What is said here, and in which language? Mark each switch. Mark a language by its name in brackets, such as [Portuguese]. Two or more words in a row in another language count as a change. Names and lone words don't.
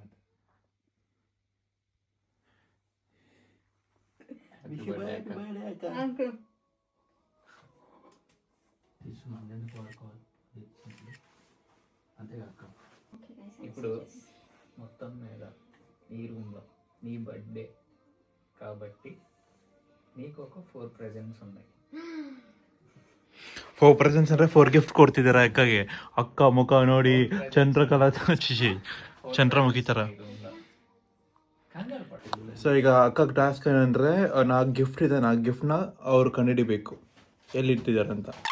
[Telugu] అంతేకాక ఇప్పుడు మొత్తం మీద నీ రూమ్లో నీ బర్త్డే కాబట్టి నీకు ఒక 4 ప్రెజెంట్స్ ఉన్నాయి. [Kannada] 4 ಪ್ರೆಸೆಂಟ್ಸ್ ಅಂದರೆ 4 ಗಿಫ್ಟ್ ಕೊಡ್ತಿದ್ದಾರೆ ಅಕ್ಕಗೆ. ಅಕ್ಕ ಮುಖ ನೋಡಿ ಚಂದ್ರಕಲಾ ಚಂದ್ರಮುಖಿ ಥರ. ಸೊ ಈಗ ಅಕ್ಕಗೆ ಟಾಸ್ಕ್ ಏನಂದರೆ 4 ಗಿಫ್ಟ್ ಇದೆ, 4 ಗಿಫ್ಟ್ನ ಅವ್ರು ಕಂಡುಹಿಡಿಬೇಕು ಎಲ್ಲಿಟ್ಟಿದ್ದಾರೆ ಅಂತ.